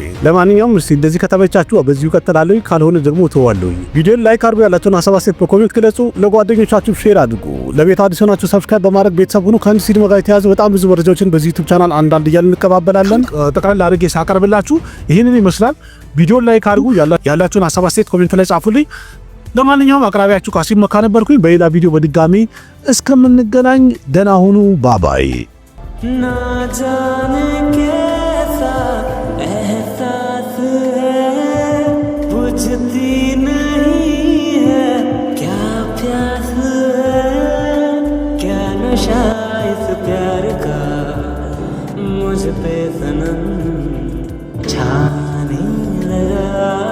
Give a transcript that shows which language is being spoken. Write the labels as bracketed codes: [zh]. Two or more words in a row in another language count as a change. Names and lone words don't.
[am] ለማንኛውም እስቲ እንደዚህ ከተመቻችሁ በዚሁ ቀጥላለሁ፣ ካልሆነ ደግሞ ተዋለሁ። ቪዲዮን ላይክ አድርጉ፣ ያላችሁን ሀሳብ አስተያየት በኮሜንት ግለጹ፣ ለጓደኞቻችሁ ሼር አድርጉ። ለቤት አዲስ ሆናችሁ ሰብስክራይብ በማድረግ ቤተሰብ ሁኑ። ከአንድ ሲኒማ ጋር የተያዙ በጣም ብዙ መረጃዎችን በዚህ ዩቲዩብ ቻናል አንዳንድ እያልን እንቀባበላለን። ጠቅላላ አድርጌ ሳቀርብላችሁ ይህንን ይመስላል። ቪዲዮን ላይክ አድርጉ፣ ያላችሁን ሀሳብ አስተያየት ኮሜንት ላይ ጻፉልኝ። ለማንኛውም አቅራቢያችሁ ካሲም መካ ነበርኩኝ። በሌላ ቪዲዮ በድጋሚ እስከምንገናኝ ደህና ሁኑ። ባባይ [hi] ना जाने कैसा एहसास है, बुझती नहीं है क्या प्यास है, क्या नशा इस प्यार का मुझ पे सनम छाने लगा।